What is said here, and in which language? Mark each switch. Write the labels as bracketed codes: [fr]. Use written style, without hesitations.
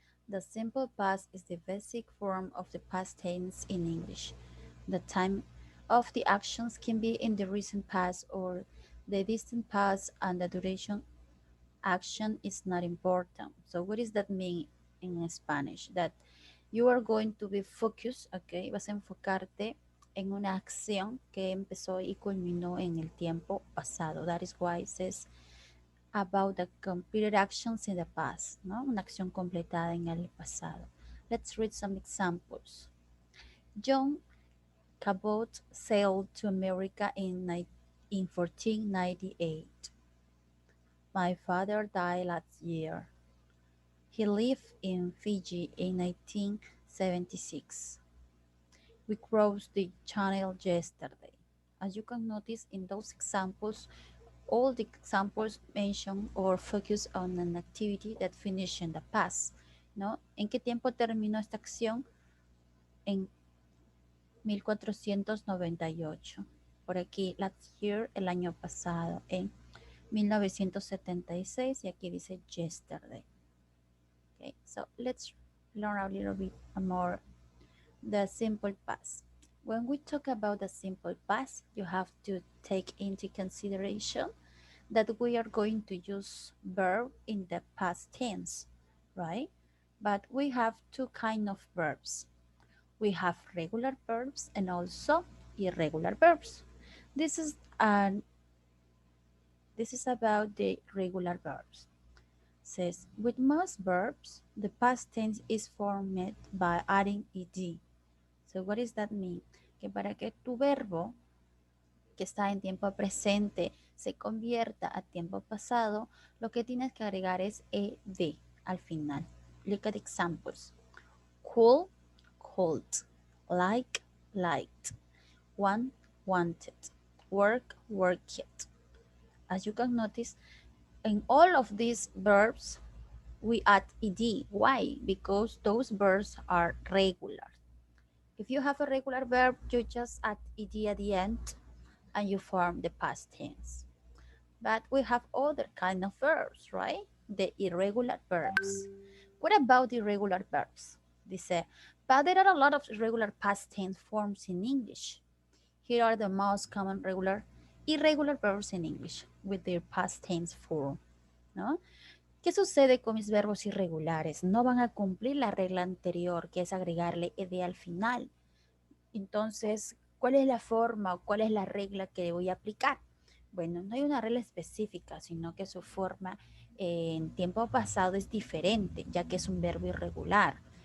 [en] The simple past is the basic form of the past tense in English. The time of the actions can be in the recent past or the distant past, and the duration action is not important. So what does that mean in Spanish? That you are going to be focused, okay? [es] Vas a enfocarte en una acción que empezó y culminó en el tiempo pasado. [en] That is why it says about the completed actions in the past, [es] ¿no? Una acción completada en el pasado. [en] Let's read some examples. John Cabot sailed to America in 1498. My father died last year. He lived in Fiji in 1976. We crossed the channel yesterday. As you can notice in those examples, all the examples mention or focus on an activity that finished in the past, ¿no? [es] ¿En qué tiempo terminó esta acción? En 1498. Por aquí, [en] last year, [es] el año pasado, en 1976, y aquí dice [en] yesterday. Okay, so let's learn a little bit more the simple past. When we talk about the simple past, you have to take into consideration that we are going to use verb in the past tense, right? But we have two kind of verbs. We have regular verbs and also irregular verbs. This is an this is about the regular verbs. Says with most verbs, the past tense is formed by adding ed. So what does that mean? [es] Que para que tu verbo que está en tiempo presente se convierta a tiempo pasado, lo que tienes que agregar es ed al final. [en] Look at examples. Cool, cold. Like, liked. Want, wanted. Work, worked. As you can notice, in all of these verbs, we add ed. Why? Because those verbs are regular. If you have a regular verb, you just add ed at the end and you form the past tense. But we have other kind of verbs, right? The irregular verbs. What about the irregular verbs? Dice, but there are a lot of irregular past tense forms in English. Here are the most common irregular verbs in English with their past tense form, ¿no? [es] ¿Qué sucede con mis verbos irregulares? No van a cumplir la regla anterior, que es agregarle ed al final. Entonces, ¿cuál es la forma o cuál es la regla que voy a aplicar? Bueno, no hay una regla específica, sino que su forma en tiempo pasado es diferente, ya que es un verbo irregular.